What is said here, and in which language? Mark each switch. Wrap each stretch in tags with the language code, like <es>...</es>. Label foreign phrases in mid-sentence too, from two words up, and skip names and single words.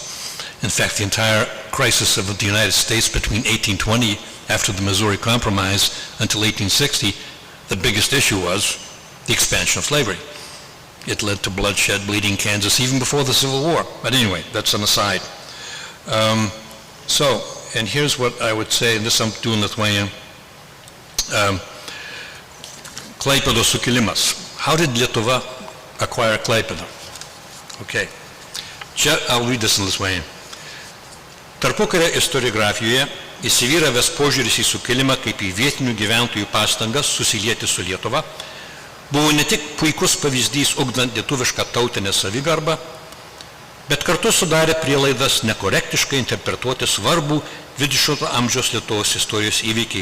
<en>In fact, the entire crisis of the United States between 1820, after the Missouri Compromise, until 1860, the biggest issue was the expansion of slavery. It led to bloodshed, bleeding Kansas, even before the Civil War. But anyway, that's an aside. And here's what I would say, and this I'm doing Lithuania.</en> <lt>Klaipėdos sukilimas.</lt> <en>How did Lietuva acquire Klaipėdą? Okay.</en> <lt>Čia,</lt> <en>I'll read this in Lithuanian.</en> <lt>Tarpukario istoriografijoje įsivyravęs požiūris į sukilimą kaip į vietinių gyventojų pastangas susilieti su Lietuva buvo ne tik puikus pavyzdys ugdant lietuvišką tautinę savigarbą, bet kartu sudarė prielaidas nekorektiškai interpretuoti svarbų 20 amžiaus Lietuvos istorijos įvykį.</lt>